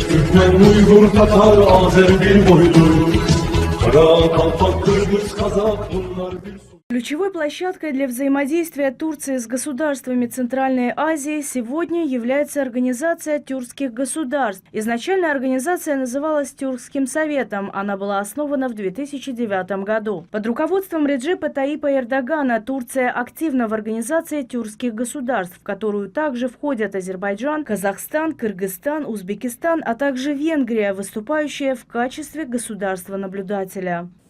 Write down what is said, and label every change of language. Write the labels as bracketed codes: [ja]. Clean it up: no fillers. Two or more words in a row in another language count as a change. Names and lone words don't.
[tr] Türkmen, Uygur, Tatar, Azer bir boydur. Kara, Kalpak, Kırgız, Kazak bunlar bir... [ru] Ключевой площадкой для взаимодействия Турции с государствами Центральной Азии сегодня является Организация тюркских государств. Изначально организация называлась Тюркским советом. Она была основана в 2009 году. Под руководством Реджепа Таипа Эрдогана Турция активна в Организации тюркских государств, в которую также входят Азербайджан, Казахстан, Кыргызстан, Узбекистан, а также Венгрия, выступающая в качестве государства-наблюдателя.